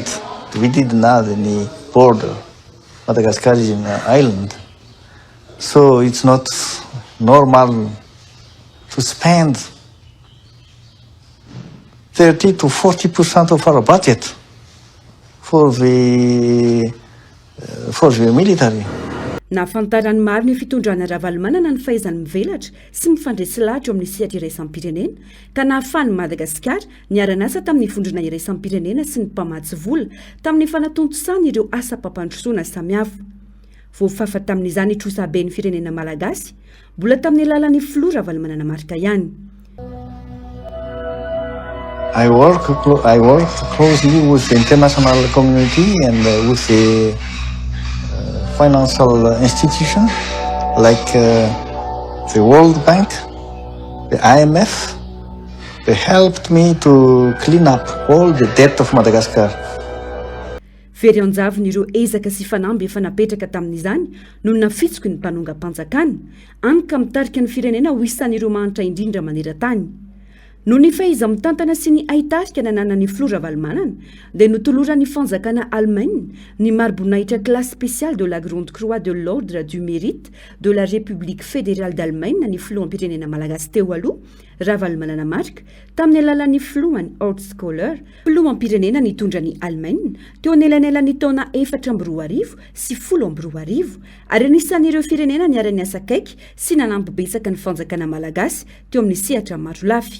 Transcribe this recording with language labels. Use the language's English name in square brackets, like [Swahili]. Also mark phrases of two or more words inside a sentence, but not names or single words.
[English] We didn't have any border. Madagascar is an island, so it's not normal to spend 30 to 40% of our budget for the military. [Malagasy] Nahafantarany maro ny fitondrana Ravalomanana ny fahaizany mivelatra sy mifandresy lahatra eo amin'ny sehatra iraisam-pirenena ka nahafahany Madagasikara niara-nasa tamin'ny fondrona iraisam-pirenena sy ny mpamatsy vola tamin'ny fanatontosana ireo asa pampandrosoana samihafa. Voafafa tamin'izany trosaben'ny firenena malagasy, mbola tamin'ny alalan'ny filoha Ravalomanana marika ihany. [English] I worked closely with the international community and with the financial institution like the World Bank, the IMF. They helped me to clean up all the debt of Madagascar. [Malagasy] Very anjavon'ireo ezaka sy fanamby efa napetraka tamin'izany no nafitsoko ny mpanonga-mpanjakana anka mitarika ny firenena ho isan'ireo manitra indrindra maneran-tany. No ny faiza mitantana sy ny aitarika nananany filoha Ravalomanana dia notolorany fanjakana Allemagne ny mari-boninahitra classe spéciale de la Grande Croix de l'Ordre du Mérite de la République fédérale d'Allemagne ny filohampirenena malagasy teo aloha Ravalomanana marika tamin'ny alalan'ny filohany Horst Köhler, filohampirenena nitondra ny Allemagne teo anelanelan'ny taona 2014 sy 2020 ary anisan'ireo firenena niara-ny asa akaiky sy nanampy betsaka ny fanjakana malagasy teo amin'ny sehatra maro lafy.